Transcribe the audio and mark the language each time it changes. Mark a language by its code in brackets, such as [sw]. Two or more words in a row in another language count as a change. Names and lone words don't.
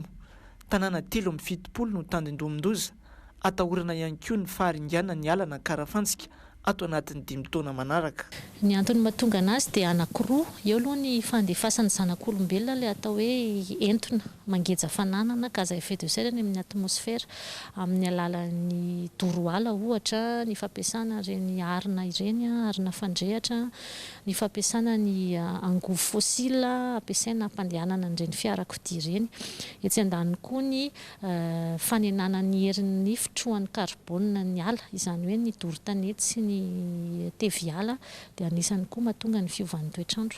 [mg] Tanàna 3 amby 70 no Tandindom-doza atahorana ihany koa ny faharingana ny alana Karafantsika ato anatin'ny 5 taona manaraka. Ny antony mahatonga anazy dia anankiroa. Eo aloha ny fandefasany zanak'olombelona ilay atao hoe entona mangeja fananana [fr] gaz à effet de serre [mg] ny amin'ny atmosfera amin'ny alalan'ny toroala ohatra, ny fampiasana ireny arina ireny, arina fandrehatra, ny fampiasana ny angovo fossile ampiasaina ampandehanana ireny fiarakodia ireny. Etsy andaniny koa ny fanenana ny herin'ny fitrohan'ny karbona ny ala, izany hoe ny doro-tanety sy ny teviala dia anisany koa mahatonga ny fiovan'ny toetr'andro.